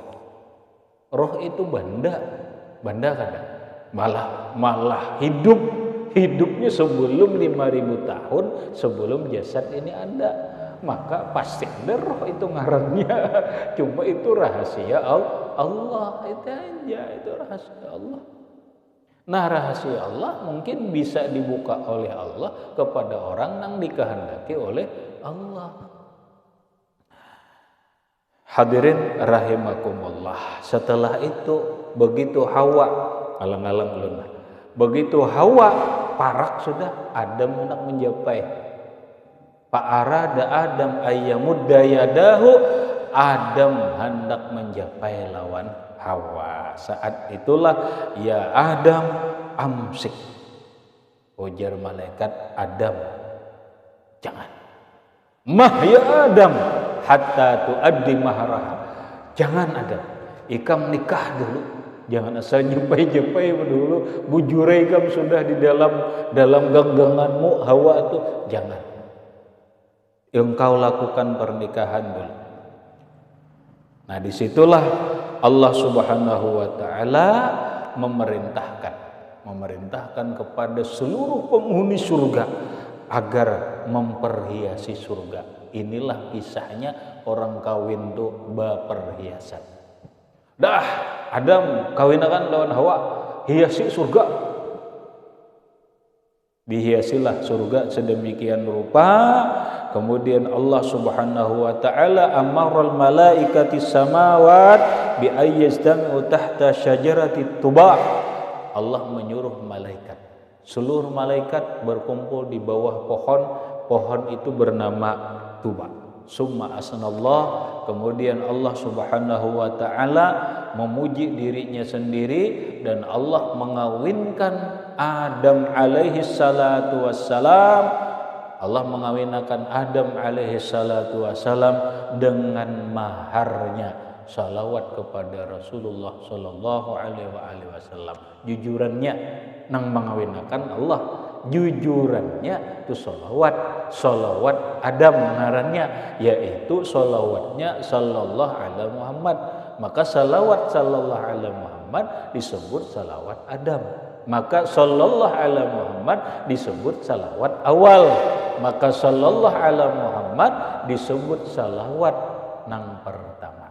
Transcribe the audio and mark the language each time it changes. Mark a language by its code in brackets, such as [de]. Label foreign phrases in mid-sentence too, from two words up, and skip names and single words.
[id] Roh itu benda kada malah hidupnya sebelum 5000 tahun sebelum jasad ini ada. Maka pasti ada roh itu ngarannya. Cuma itu rahasia Allah itu aja, itu rahasia Allah. Nah rahasia Allah mungkin bisa dibuka oleh Allah kepada orang yang dikehendaki oleh Allah. [ar] حاضرين رحمكم الله. [bjn] Setelah itu begitu Hawa alang-alang ulun. Begitu Hawa parak sudah Adam hendak menjapai. [ar] أراد آدم أن يمد يده [bjn] Adam hendak menjapai lawan Hawa. [id] Saat itulah [ar] يا آدم أمسك. [id] Ujar malaikat Adam, jangan. [ar] مه يا آدم حتى تؤدي مهرها. [bjn] Jangan Adam, ikam nikah dulu. Jangan asal jempai-jempai dulu. Bujurai ikam sudah di dalam genggamanmu Hawa itu jangan. [id] Engkau lakukan pernikahan dulu. Nah disitulah Allah [ar] سبحانه وتعالى [id] memerintahkan kepada seluruh penghuni surga agar memperhiasi surga. [bjn] Inilah kisahnya orang kawin tuh baperhiasan. Dah, Adam kawinakan lawan Hawa, hiasi surga. [id] Dihiasilah surga sedemikian rupa. [ar] Kemudian الله سبحانه وتعالى أمر الملائكة السماوات بأن يستمعوا تحت شجرة طوبى. [id] Allah menyuruh malaikat, seluruh malaikat berkumpul di bawah pohon itu bernama tuba. [ar] ثم أثنى الله, [id] kemudian Allah [ar] سبحانه وتعالى [id] memuji dirinya sendiri dan Allah mengawinkan Adam [ar] عليه الصلاة والسلام. [id] Allah mengawinkan Adam [ar] عليه الصلاة والسلام [id] dengan maharnya salawat kepada Rasulullah [ar] صلى الله عليه وسلم. [bjn] Jujurannya nang mengawinkan Allah, jujurannya itu salawat Adam ngarannya, yaitu salawatnya [ar] صلى الله على محمد. [id] Maka salawat [ar] صلى الله على محمد [id] disebut salawat Adam. Maka [ar] صلى الله على محمد [id] disebut salawat awal. Maka [ar] صلى الله على محمد [id] disebut salawat nang pertama.